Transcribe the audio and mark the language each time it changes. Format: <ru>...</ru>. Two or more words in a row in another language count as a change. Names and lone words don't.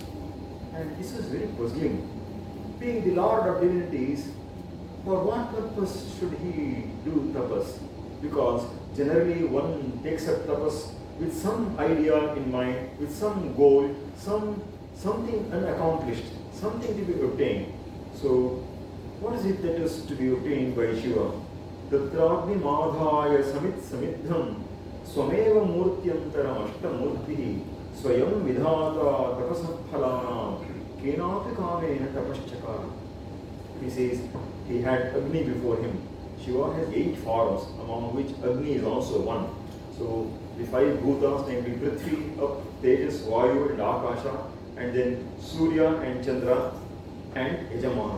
<en>And this was very puzzling. Being the Lord of divinities, for what purpose should he do tapas? Because generally one takes up tapas with some idea in mind, with some goal, something unaccomplished, something to be obtained. So, what is it that is to be obtained by Shiva?</en> <sa>तत्राग्नि मधय समित् समिधं स्वमेव मूर्त्यन्तरम् अष्टमूर्तिः स्वयं विधाता तपसफलन केनापि कामेन तपश्चकार.</sa> <en>He says he had Agni before him. Shiva has 8 forms, among which Agni is also one. So the 5 bhutas, namely Prithvi, Up, Tejas, Vayu and Akasha, and then Surya and Chandra and Yajamana.</en>